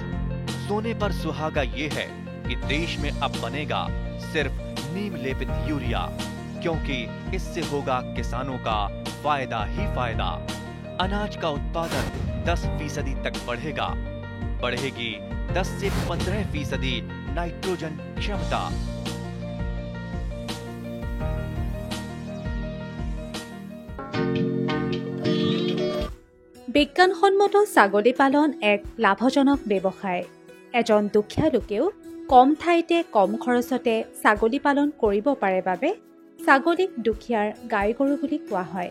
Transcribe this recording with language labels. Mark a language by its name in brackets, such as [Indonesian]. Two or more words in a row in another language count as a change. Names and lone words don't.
[Hindi] सोने पर सुहागा ये है कि देश में अब बनेगा सिर्फ नीम लेपित यूरिया, क्योंकि इससे होगा किसानों का फायदा ही फायदा। अनाज का उत्पादन 10% तक बढ़ेगा। बढ़ेगी 10 से 15% नाइट्रोजन क्षमता। [Assamese] বিজ্ঞানসন্মত ছাগলী পালন এক লাভজনক ব্যৱসায়। এজন দুখীয়া লোকেও কম ঠাইতে কম খৰচতে ছাগলী পালন কৰিব পাৰে বাবে ছাগলীক দুখীয়াৰ গাই গৰু বুলি কোৱা হয়।